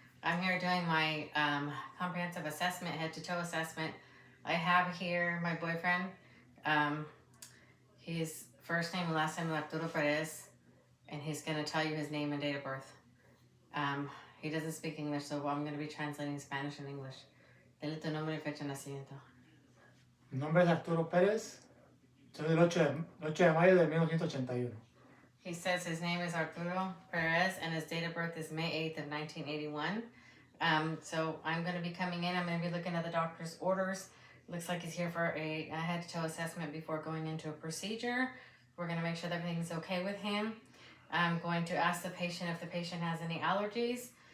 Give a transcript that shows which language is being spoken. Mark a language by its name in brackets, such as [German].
[English] I'm here doing my comprehensive assessment, head-to-toe assessment. I have here my boyfriend. His first name and last name is Arturo Perez, and he's going to tell you his name and date of birth. He doesn't speak English, so I'm going to be translating Spanish and English. [Spanish] Dile tu nombre y fecha de nacimiento. Mi nombre es Arturo Pérez, soy del 8 de mayo de 1981. [English] He says his name is Arturo Perez and his date of birth is May 8th of 1981. So I'm going to be coming in. I'm going to be looking at the doctor's orders. Looks like he's here for a head-to-toe assessment before going into a procedure. We're going to make sure that everything's okay with him. I'm going to ask the patient if the patient has any allergies.